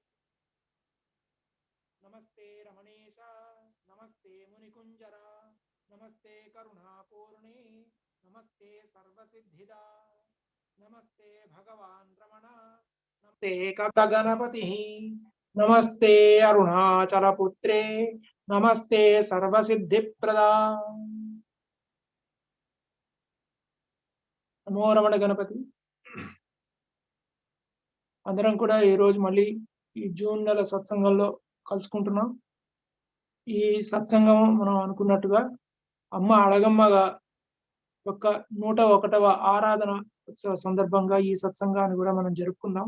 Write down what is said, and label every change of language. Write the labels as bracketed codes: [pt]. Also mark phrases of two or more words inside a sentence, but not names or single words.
[sa] नमस्ते रमणेश नमस्ते मुनिकुञ्जरा नमस्ते करुणापूर्णे नमस्ते सर्वसिद्धिदा नमस्ते भगवान् रमण नमस्ते गणपतिः नमस्ते अरुणाचलपुत्रे नमस्ते सर्वसिद्धिप्रदा नमो रमण गणपति [te] అందరం కూడా ఈ రోజు మళ్ళీ ఈ జూన్ నెల సత్సంగంలో కలుసుకుంటున్నాం. ఈ సత్సంగం మనం అనుకున్నట్టుగా అమ్మ అళగమ్మ యొక్క 101వ ఆరాధన ఉత్సవ సందర్భంగా ఈ సత్సంగాన్ని కూడా మనం జరుపుకుందాం.